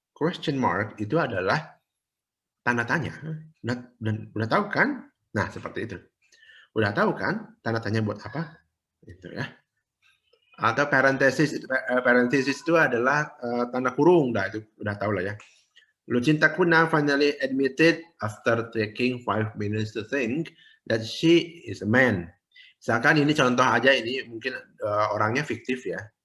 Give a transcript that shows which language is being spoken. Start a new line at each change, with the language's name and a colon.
Indonesian: Question mark itu adalah tanda tanya. Dan udah tahu kan? Nah, seperti itu. Udah tahu kan tanda tanya buat apa? Itu ya. Atau parenthesis itu adalah tanda kurung, dah itu udah tahu lah ya.
English: Lucinta Kunang finally admitted after taking 5 minutes to think that she is a man.
Indonesian: Misalkan ini contoh aja, ini mungkin orangnya fiktif ya.